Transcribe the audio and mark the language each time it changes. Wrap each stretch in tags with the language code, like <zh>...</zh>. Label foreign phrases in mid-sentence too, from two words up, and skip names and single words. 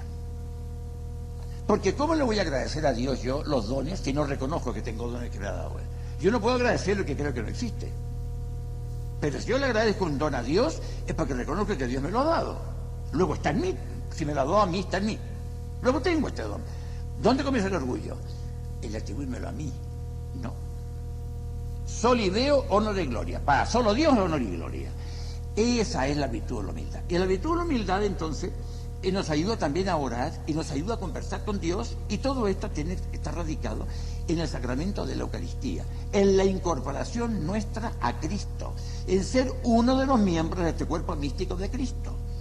<es>Porque ¿cómo le voy a agradecer a Dios yo los dones si no reconozco que tengo dones que me ha dado Él? Yo no puedo agradecer lo que creo que no existe. Pero si yo le agradezco un don a Dios, es porque reconozco que Dios me lo ha dado. Luego está en mí. Si me lo ha dado a mí, está en mí. Luego tengo este don. ¿Dónde comienza el orgullo? El atribuírmelo a mí. No.</es> <la>Soli Deo,</la> <es>honor y gloria. Para solo Dios, honor y gloria. Esa es la virtud de la humildad. Y la virtud de la humildad, entonces, nos ayuda también a orar y nos ayuda a conversar con Dios, y todo esto está radicado en el sacramento de la Eucaristía, en la incorporación nuestra a Cristo, en ser uno de los miembros de este cuerpo místico de Cristo.</es>